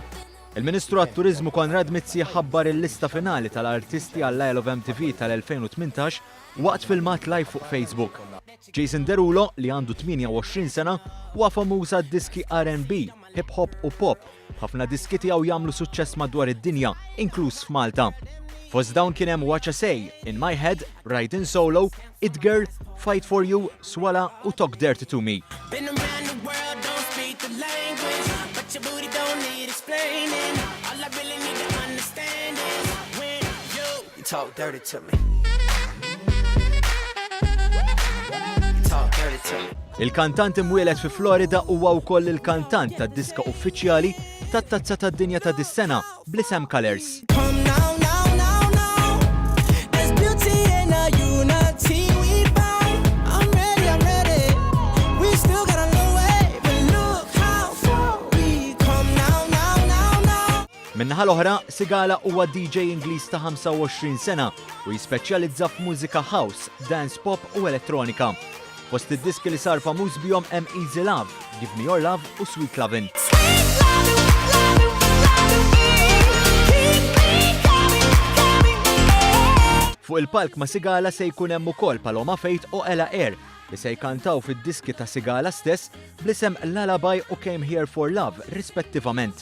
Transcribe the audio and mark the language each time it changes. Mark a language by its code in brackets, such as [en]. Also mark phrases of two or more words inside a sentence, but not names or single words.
[mt] Il-Ministru għat-Turiżmu Konrad Mizzi ħabbar il-lista finali tal-artisti għall-Isle of MTV tal-2018 waqt filmat live fuq Facebook. Jason Derulo, li għandu 28 sena, huwa famuż għad-diski R&B, [en] hip hop [mt] u pop. Ħafna diski tiegħu jagħmlu suċċess madwar id-dinja, inkluż f'Malta. Fost dawn kien hemm Watch a Say, In My Head, Riding Solo, It Girl, Fight for You, Swalla u Talk Dirty to Me. [en] Talk dirty to me. Talk dirty to me. [mt] Il-kantant imwieled fi Florida huwa wkoll il-kantant tad-diska uffiċjali tat-tazza tad-dinja ta' dis-sena bl-isem Colors. Minnaħa l-oħra, Sigala huwa DJ Ingliż ta' 25 sena u jispeċjalizza f'mużika house, [en] dance pop [mt] u elettronika. Fost id-diski li sar famuż bihom hemm Easy Love, Give Me Your Love u Sweet Lovin'. Fuq il-palk ma' Sigala se jkun hemm ukoll Paloma Faith u Ella Eyre li se jkantaw fid-diski ta' Sigala stess bl-isem Lullaby u Came Here for Love rispettivament.